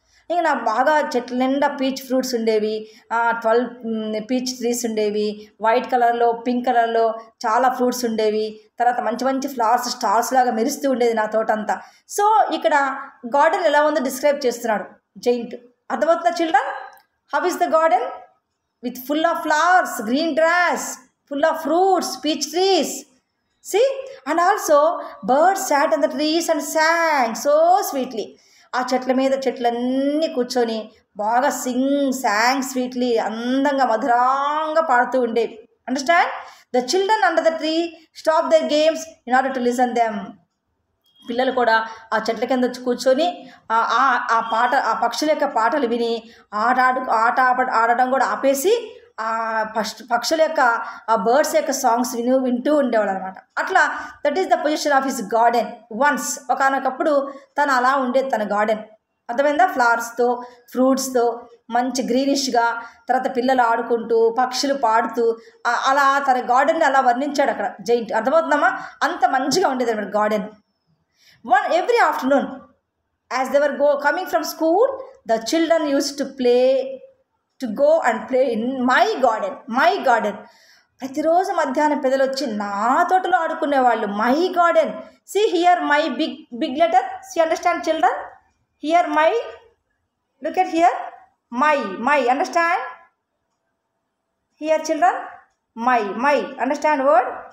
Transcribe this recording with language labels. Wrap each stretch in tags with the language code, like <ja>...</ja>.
<te>ఇంకా నాకు బాగా చెట్ల నిండా పీచ్ ఫ్రూట్స్ ఉండేవి, 12 పీచ్ ట్రీస్ ఉండేవి, వైట్ కలర్లో పింక్ కలర్లో చాలా ఫ్రూట్స్ ఉండేవి. తర్వాత మంచి ఫ్లవర్స్ స్టార్స్ లాగా మెరుస్తూ ఉండేది నా తోట అంతా. సో ఇక్కడ గార్డెన్ ఎలా ఉందో డిస్క్రైబ్ చేస్తున్నాడు జైంట్. అర్థమవుతుందా children?</te> <en>How is the garden? With full of flowers, green grass, full of fruits, peach trees. See? And also birds sat on the trees and sang so sweetly.</en> <te>ఆ చెట్ల మీద చెట్లన్నీ కూర్చొని బాగా</te> <en>sang sweetly,</en> <te>అందంగా మధురంగా పాడుతూ ఉండేవి.</te> <en>Understand? The children under the tree stopped their games in order to listen them.</en> <te>పిల్లలు కూడా ఆ చెట్ల కింద వచ్చి కూర్చొని ఆ పక్షుల యొక్క పాటలు విని ఆడడం కూడా ఆపేసి ఆ పక్షుల యొక్క ఆ బర్డ్స్ యొక్క సాంగ్స్ వింటూ ఉండేవాడు అనమాట. అట్లా</te> <en>That is the position of his garden.</en> <te>Once ఒకనొకప్పుడు తను అలా ఉండేది తన గార్డెన్. అర్థమైందా? ఫ్లవర్స్తో, ఫ్రూట్స్తో మంచి గ్రీనిష్గా, తర్వాత పిల్లలు ఆడుకుంటూ, పక్షులు పాడుతూ అలా తన గార్డెన్ని అలా వర్ణించాడు అక్కడ జైంట్. అర్థమవుతుందమ్మా? అంత మంచిగా ఉండేది అనమాట garden.</te> <en>Every afternoon, as they were coming from school, the children used to go and play in my garden.</en> <te>ప్రతిరోజు మధ్యాహ్నం పిల్లలు వచ్చి నా తోటలో ఆడుకునేవాళ్ళు.</te> <en>My garden. See here my big letter. See, understand children? Here my, look at here, my, understand? Here children, my, understand word?</en>